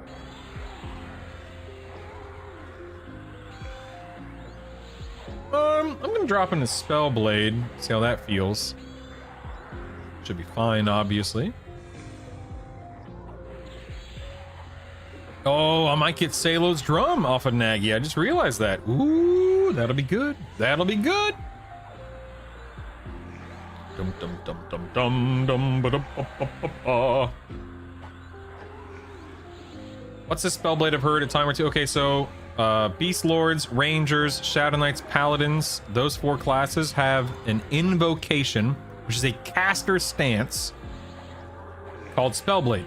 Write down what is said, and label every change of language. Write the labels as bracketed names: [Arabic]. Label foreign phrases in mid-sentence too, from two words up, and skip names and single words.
[English] I'm gonna drop in a spell blade, see how that feels. Should be fine, obviously. Oh, I might get Salo's drum off of Naggy. I just realized that. Ooh, that'll be good. That'll be good. Dum dum dum dum dum dum ba dum ba ba ba ba. What's this spellblade I've heard a time or two? Okay, so Beast Lords, Rangers, Shadow Knights, Paladins, those 4 classes have an invocation, which is a caster stance called Spellblade.